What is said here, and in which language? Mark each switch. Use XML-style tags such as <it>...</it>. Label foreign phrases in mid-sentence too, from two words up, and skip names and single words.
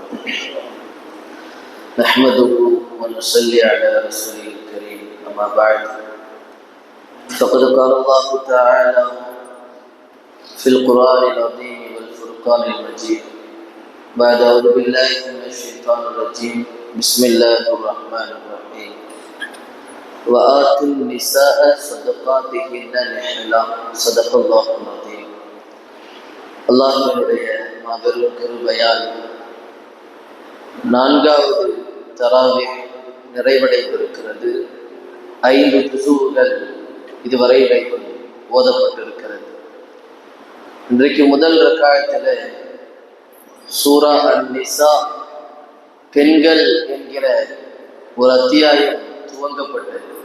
<ar>نحمده ونصلي على رسوله الكريم، أما بعد فقد قال الله تعالى في القرآن العظيم والفرقان المجيد بعد أعوذ بالله من الشيطان الرجيم بسم الله الرحمن الرحيم وآتوا النساء صدقاتهن نحلا صدق الله العظيم.</ar> <ta>அல்லாஹ்வினுடைய மாபெரும் கிருபையால் நான்காவது தராவீஹ் நிறைவடைந்திருக்கிறது. 5 ஜுஸூகள் இதுவரை ஓதப்பட்டிருக்கிறது. இன்றைக்கு முதல் ரக்காயத்தில் சூரா அன்-நிசா பெண்கள் என்கிற ஒரு அத்தியாயம் துவங்கப்பட்டது.</ta>